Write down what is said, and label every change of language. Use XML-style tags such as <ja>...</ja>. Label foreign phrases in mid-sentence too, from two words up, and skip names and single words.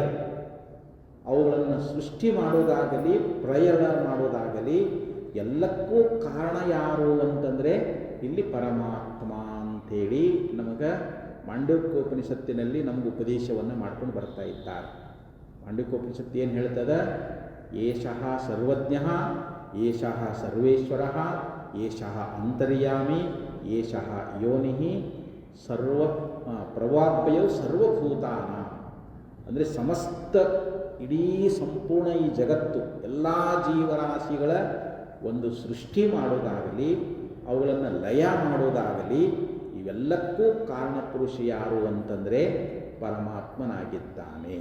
<kn>ಅವುಗಳನ್ನು ಸೃಷ್ಟಿ ಮಾಡೋದಾಗಲಿ ಪ್ರಳಯ ಮಾಡೋದಾಗಲಿ ಎಲ್ಲಕ್ಕೂ ಕಾರಣ ಯಾರು ಅಂತಂದರೆ ಇಲ್ಲಿ ಪರಮಾತ್ಮ ಅಂಥೇಳಿ ನಮಗೆ ಮಾಂಡವ್ಯೋಪನಿಷತ್ತಿನಲ್ಲಿ ನಮಗೆ ಉಪದೇಶವನ್ನು ಮಾಡ್ಕೊಂಡು ಬರ್ತಾ ಇದ್ದಾರೆ. ಮಾಂಡವ್ಯೋಪನಿಷತ್ತು ಏನು ಹೇಳ್ತದೆ?</kn> <sa>ಏಷಃ ಸರ್ವಜ್ಞಃ, ಏಷಃ ಸರ್ವೇಶ್ವರಃ, ಏಷಃ ಅಂತರ್ಯಾಮಿ, ಏಷಃ ಯೋನಿಃ ಸರ್ವ ಪ್ರವಾಭ್ಯೌ ಸರ್ವಭೂತಾನ.</sa> <kn>ಅಂದರೆ ಸಮಸ್ತ ಇಡೀ ಸಂಪೂರ್ಣ ಈ ಜಗತ್ತು ಎಲ್ಲ ಜೀವರಾಶಿಗಳ ಒಂದು ಸೃಷ್ಟಿ ಮಾಡೋದಾಗಲಿ ಅವುಗಳನ್ನು ಲಯ ಮಾಡೋದಾಗಲಿ ಇವೆಲ್ಲಕ್ಕೂ ಕಾರಣಪುರುಷ ಯಾರು ಅಂತಂದರೆ ಪರಮಾತ್ಮನಾಗಿದ್ದಾನೆ.</kn>